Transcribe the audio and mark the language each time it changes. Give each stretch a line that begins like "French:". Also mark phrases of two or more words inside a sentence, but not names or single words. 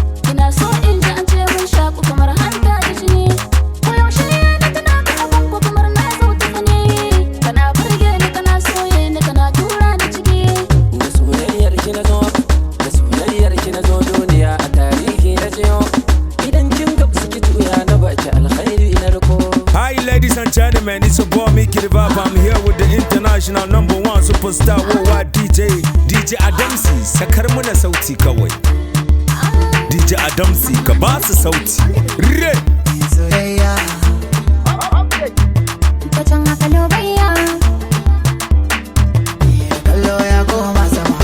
Hausa: Ina so in ji an ce mun shaku kamar hanta da jini. Ko yaushe na tuna ka, abun ko kamar na zo ta gani. Kana burge ni, kana soye ni, kana tura ni Da soyayyar ki na zo, da soyayyar ki na zo duniya a tarihi na jiyo. Idan kin gamsu ki juya na baki alkhairi na riko.
English: Hi, ladies and gentlemen, it's your boy Mickey the Vibe. I'm here with the international number one superstar worldwide D J, D J Adamsi.
Hausa: Sakar muna sauti kawai. D J Adamsi, ka ba su sauti. Re! Soyayya. Ta can haka lobayya. Kallo ya koma sama.